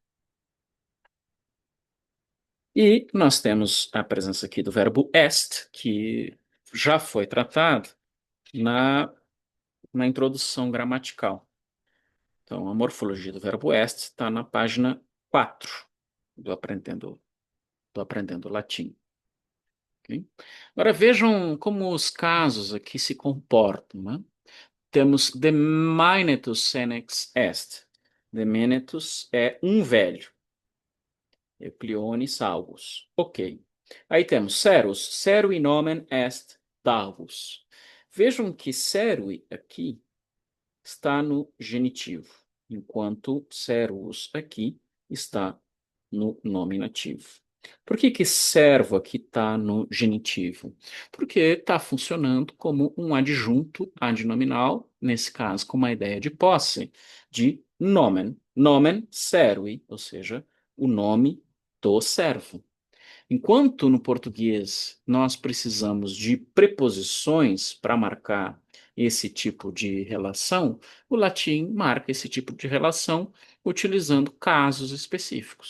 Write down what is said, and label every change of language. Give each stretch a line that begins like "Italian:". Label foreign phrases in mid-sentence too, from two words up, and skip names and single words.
Portuguese: E nós temos a presença aqui do verbo est, que já foi tratado na, na introdução gramatical. Então, a morfologia do verbo est está na página 4 do Aprendendo Latim. Ok? Agora vejam como os casos aqui se comportam, né? Temos
Latin: Demainetus senex est.
Portuguese: Demainetus é um velho.
Latin: Eucliones salvus.
Portuguese: Ok. Aí temos
Latin: serus. Serui nomen est davus.
Portuguese: Vejam que serui aqui está no genitivo, enquanto servus aqui está no nominativo. Por que que servo aqui está no genitivo? Porque está funcionando como um adjunto adnominal, nesse caso com uma ideia de posse, de nomen.
Latin: Nomen servi,
Portuguese: ou seja, o nome do servo. Enquanto no português nós precisamos de preposições para marcar esse tipo de relação, o latim marca esse tipo de relação utilizando casos específicos.